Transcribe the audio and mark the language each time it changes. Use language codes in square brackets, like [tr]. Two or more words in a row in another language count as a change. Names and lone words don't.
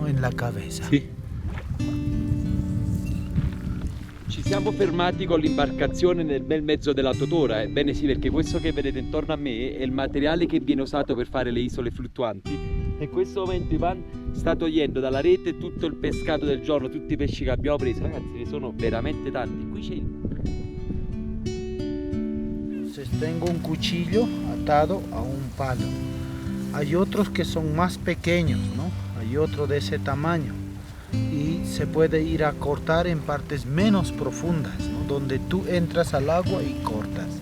[es] En la cabeza. [it] Sì. Ci siamo fermati con l'imbarcazione nel bel mezzo della totora, ebbene sì, perché questo che vedete intorno a me è il materiale che viene usato per fare le isole fluttuanti. In questo momento Ivan sta togliendo dalla rete tutto il pescato del giorno, tutti i pesci che abbiamo preso. Ragazzi, ne sono veramente tanti. Qui c'è il... [es] Entonces tengo un cuchillo atado a un palo. Hay otros que son más pequeños, ¿no? Hay otro de ese tamaño y se puede ir a cortar en partes menos profundas, ¿no? Donde tú entras al agua y cortas.